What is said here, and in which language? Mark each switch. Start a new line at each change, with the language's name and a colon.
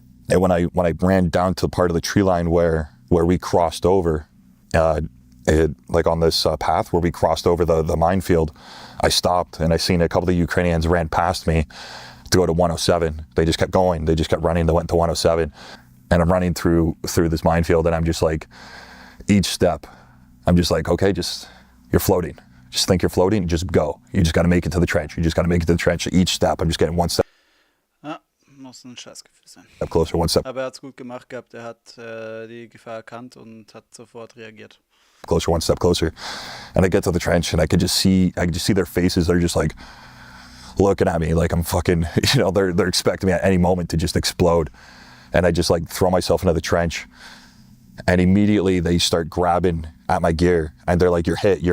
English: And when I ran down to the part of the tree line where we crossed over, like on this path where we crossed over the minefield, I stopped and I seen a couple of the Ukrainians ran past me to go to 107. They just kept going. They just kept running. They went to 107. And I'm running through this minefield, and I'm just like, each step, I'm just like, okay, you're floating. Just think you're floating, just go. You just got to make it to the trench. Each step, I'm just getting one step.
German: Ja, muss ein Scheißgefühl sein.
English: Step closer, one step.
German: Aber er hat es gut gemacht gehabt. Er hat die Gefahr erkannt und hat sofort reagiert.
English: Closer, one step closer. And I get to the trench, and I could just see their faces. They're just like looking at me like I'm fucking, you know, they're expecting me at any moment to just explode. And I just like throw myself into the trench, and immediately they start grabbing at my gear, and they're like, you're hit.